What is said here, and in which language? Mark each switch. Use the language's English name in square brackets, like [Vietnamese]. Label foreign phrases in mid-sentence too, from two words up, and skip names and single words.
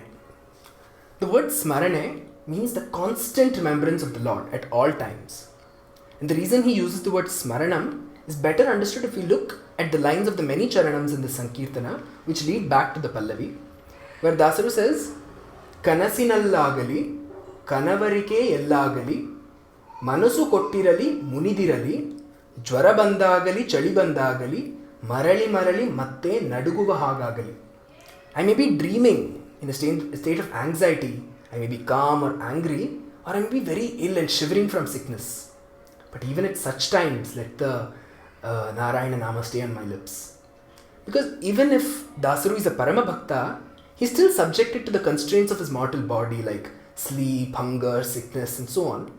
[English] The word Smarane means the constant remembrance of the Lord at all times. And the reason he uses the word Smaranam is better understood if we look at the lines of the many charanams in the Sankirtana which lead back to the Pallavi, where Dasaru says [Kannada] ಕನಸಿನಲ್ಲಾಗಲಿ, ಕನವರಿಕೆ ಯಲ್ಲಾಗಲಿ, ಮನಸು ಕೊಟ್ಟಿರಲಿ, ಮುನಿದಿರಲಿ, ಜ್ವರ ಬಂದಾಗಲಿ, ಚಳಿ ಬಂದಾಗಲಿ, ಮರಳಿ ಮರಳಿ, ಮತ್ತೆ ನಡುಗುವ ಹಾಗಾಗಲಿ. [English] I may be dreaming in a state of anxiety, I may be calm or angry, or I may be very ill and shivering from sickness. But even at such times, let the [Kannada] ನಾರಾಯಣ ನಾಮ [English] stay on my lips. Because even if Dasaru is a [Kannada] ಪರಮ ಭಕ್ತ, [English] he is still subjected to the constraints of his mortal body like sleep, hunger, sickness and so on.